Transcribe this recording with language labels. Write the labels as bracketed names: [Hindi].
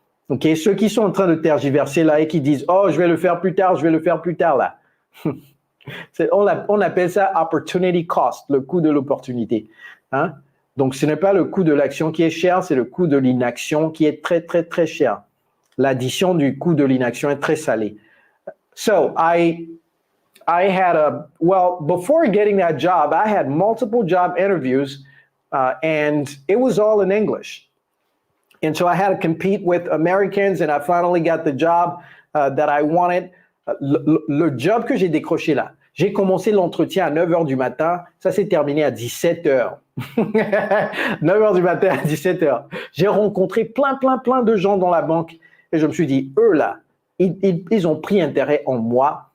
[French] Ok, ceux qui sont en train de tergiverser là et qui disent « Oh, je vais le faire plus tard là. » On appelle ça « [English] opportunity cost [French] », le coût de l'opportunité. Hein? Donc, ce n'est pas le coût de l'action qui est cher, c'est le coût de l'inaction qui est très cher. L'addition du coût de l'inaction est très salée. [English] So, I had before getting that job, I had multiple job interviews and it was all in English. And so I had to compete with Americans and I finally got the job that I wanted. [French] Le job que j'ai décroché là, j'ai commencé l'entretien à 9h du matin, ça s'est terminé à 17h. 9h du matin à 17h. J'ai rencontré plein de gens dans la banque et je me suis dit, eux là, ils ont pris intérêt en moi.